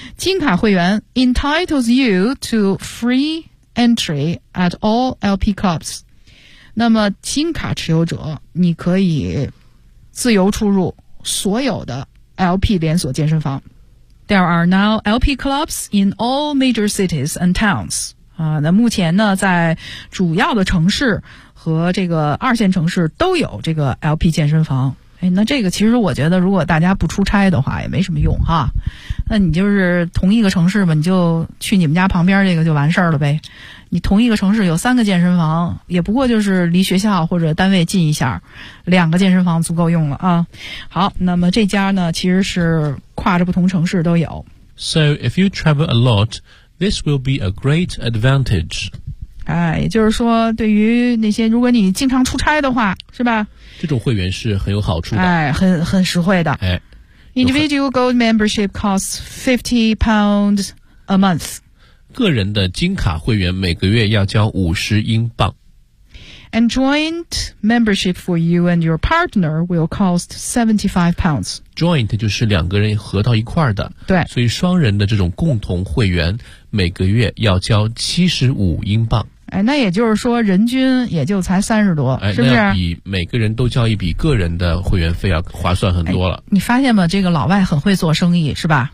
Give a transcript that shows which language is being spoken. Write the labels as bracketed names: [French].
[Chinese] 金卡会员 [English] entitles you to free entry at all LP clubs. [Chinese] 那么金卡持有者你可以自由出入所有的 LP 连锁健身房。 [English] There are now LP clubs in all major cities and towns. [Chinese] 那目前呢在主要的城市和这个二线城市都有这个 LP 健身房。哎，那这个其实我觉得如果大家不出差的话也没什么用哈，那你就是同一个城市吧，你就去你们家旁边这个就完事儿了呗，你同一个城市有三个健身房也不过就是离学校或者单位近一下，两个健身房足够用了啊。好，那么这家呢其实是跨着不同城市都有。 [English] So if you travel a lot, this will be a great advantage. [Chinese] 哎，也就是说对于那些如果你经常出差的话是吧，这种会员是很有好处的，哎，很实惠的。哎 [English] ，Individual Gold Membership costs £50 a month。 [Chinese] 个人的金卡会员每个月要交50英镑。 [English] And joint membership for you and your partner will cost £75. [Chinese] Joint 就是两个人合到一块儿的，对，所以双人的这种共同会员每个月要交75英镑。哎，那也就是说人均也就才30多、哎、是不是，那要比每个人都交一笔个人的会员费要划算很多了、哎、你发现吗，这个老外很会做生意是吧，